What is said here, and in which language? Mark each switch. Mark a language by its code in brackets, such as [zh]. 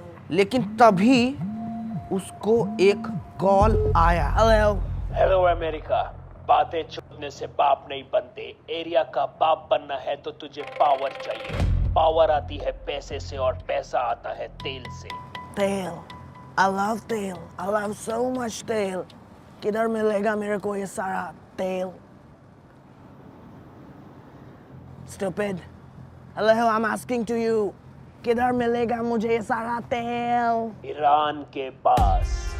[hi] लेकिन तभी उसको एक कॉल आया। हेलो अमेरिका, बातें छुपने से बाप नहीं बनते। एरिया का बाप बनना है तो तुझे पावर चाहिए। पावर आती है पैसे से और पैसा आता है तेल से। [en] तेल, I love tel, I love so much tel. [hi] किधर मिलेगा मेरे को ये सारा तेल? [en] Stupid. Hello, I'm asking to you. [hi] किधर मिलेगा मुझे ये सारा तेल? ईरान के पास।